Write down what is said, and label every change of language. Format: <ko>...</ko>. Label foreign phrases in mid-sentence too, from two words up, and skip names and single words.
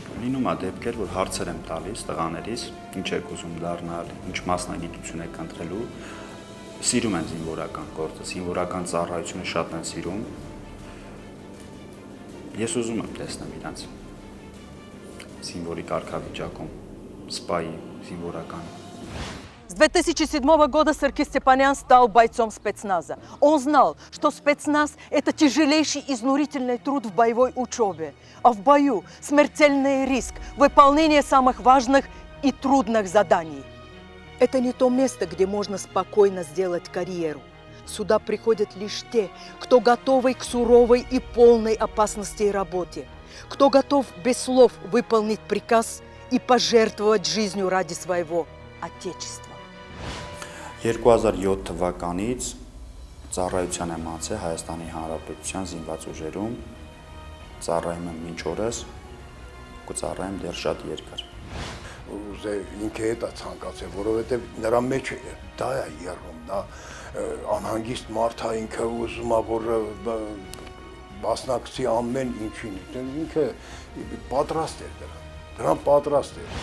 <hy>Լինում է դեպքեր, որ հարցեր եմ տալիս տղաներիս, ինչ եք ուզում դառնալ, ինչ մասնագիտություն եք ընտրելու, սիրում են զինվորական գործը, զինվորական ծառայությունը շատ են սիրում։ Ես ուզում եմ տեսնել իրանց զինվորի կարգավիճակում, սպայի զինվորական։</hy> <ru>С 2007 года Саркис Степанян стал бойцом спецназа. Он знал, что спецназ – это тяжелейший изнурительный труд в боевой учебе, а в бою смертельный риск выполнения самых важных и трудных заданий. Это не то место, где можно спокойно сделать карьеру. Сюда приходят лишь те, кто готовы к суровой и полной опасности работе, кто готов без слов выполнить приказ и пожертвовать жизнью ради своего Отечества.</ru> <hy>2007 թվականից ծառայության եմ անցել Հայաստանի Հանրապետության զինված ուժերում, ծառայում եմ մինչ օրս, կծառայեմ դեռ շատ երկար։ Ուզե ինքը հետա ցանկացել, որովհետև նրա մեջ դա է երում, դա անհանգիստ մարդ է, ինքը ուզում է որ մասնակցի ամեն ինչին, ինքը պատրաստ էր դրան պատրաստ էր։</hy>